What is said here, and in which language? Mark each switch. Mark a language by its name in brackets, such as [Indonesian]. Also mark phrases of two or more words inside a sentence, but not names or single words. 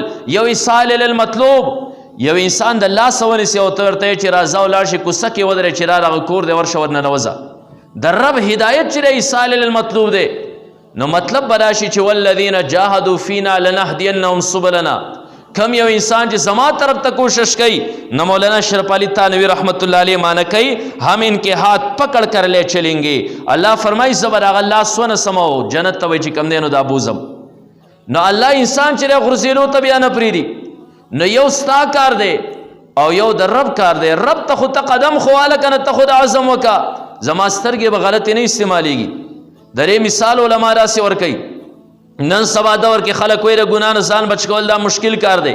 [Pashto] یو [Arabic] ایصال الی المطلوب، [Pashto] یو انسان د لاسه ونیسي او ته ورته یې چې راځه ولاړ شي، کوڅه کې ودرې چې را دغه کور دی ورشه ورننوځه. د رب هدایت چې دی [Arabic] ایصال الی المطلوب [Pashto] دی. نو مطلب به دا شي چې [Arabic] والذین جاهدوا فینا لنهدینهم سبلنا. [Pashto] کم یو انسان چې زما طرف ته کوشش کوي، نو مولانا اشرف علی تھانوی [Arabic] رحمت اللہ علیہ [Pashto] معنی کوي [Urdu] ہم ان کے ہاتھ پکڑ کر لے چلیں گے. [Pashto] اللہ فرمائی زبر هغه لاس ونه سمو جنت ته وایي چې کم دی نو دا بوزم. نو الله انسان چې دی غورځېدو ته بیا نه پرېږدي. نو یو ستا کار دی او یو د رب کار دی. رب ته خو ته قدم خو واله که نه، ته خو د عزم وکړه زما سترګې به غلطې نه استعمالیږي. د دې مثال علما داسې ورکوي. نن سبا دور کې خلک وایي د ګناه نه ځان بچ کول دا مشکل کار دی.